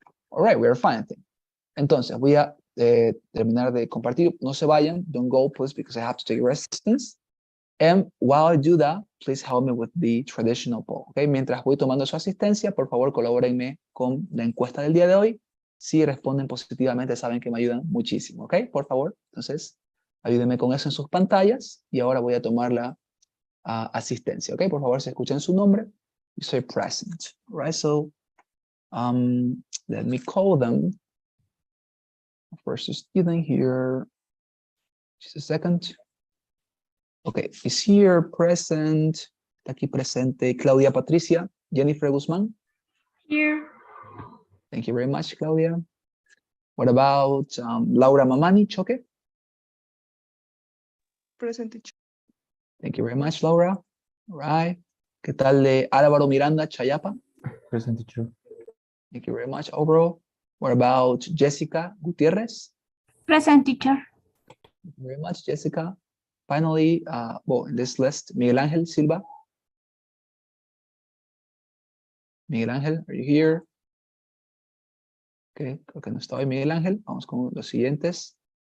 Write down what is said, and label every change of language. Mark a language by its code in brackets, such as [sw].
[en] All right, we're fine, I think. [es] Entonces, voy a terminar de compartir. No se vayan. [en] Don't go, please, because I have to take resistance. And while I do that, please help me with the traditional poll. Okay? [es] Mientras voy tomando su asistencia, por favor, colabórenme con la encuesta del día de hoy. Si responden positivamente, saben que me ayudan muchísimo. ¿Ok? Por favor. Entonces, ayúdenme con eso en sus pantallas. Y ahora voy a tomar la asistencia. ¿Ok? Por favor, si escuchan su nombre, [en] you say present. All right? So, let me call them. First student here. Just a second. Okay, is here present. [es] Está aquí presente Claudia Patricia. Jennifer Guzmán. [en] Here. Thank you very much, Claudia. What about Laura Mamani Choque? Present teacher. Thank you very much, Laura. All right. [es] ¿Qué tal de Álvaro Miranda Chayapa? [en] Present teacher. Thank you very much, overall. What about Jessica Gutierrez? Present teacher. Thank you very much, Jessica. Finally, well, in this list, Miguel Ángel Silva. Miguel Ángel, are you here? [es] Okay, creo que no está hoy Miguel Ángel. Vamos con los siguientes.